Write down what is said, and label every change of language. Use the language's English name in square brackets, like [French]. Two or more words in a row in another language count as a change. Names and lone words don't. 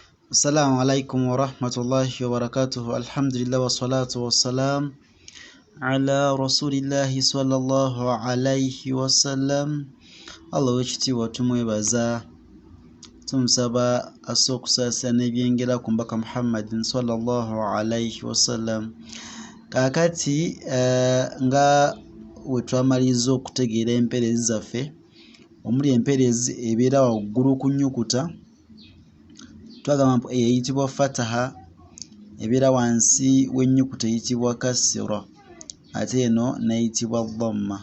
[Arabic] السلام عليكم ورحمة الله وبركاته. الحمد لله والصلاة والسلام على رسول الله صلى الله عليه وسلم. [Ganda] Allah w'ekitiibwa tumwebaza tumusaba asse okusaasira n'ebyengera ku mbaka Muhammadin [Arabic] صلى الله عليه وسلم. [Ganda] Kaakati nga wetwamaliriza okutegeera empeerezi zaffe omuli empeerezi ebeera waggulu ku nnyukuta twagamba eyitibwa fataha, ebeera wansi w'ennyukuta eyitibwa kasira, ate eno n'eyitibwa dhamma.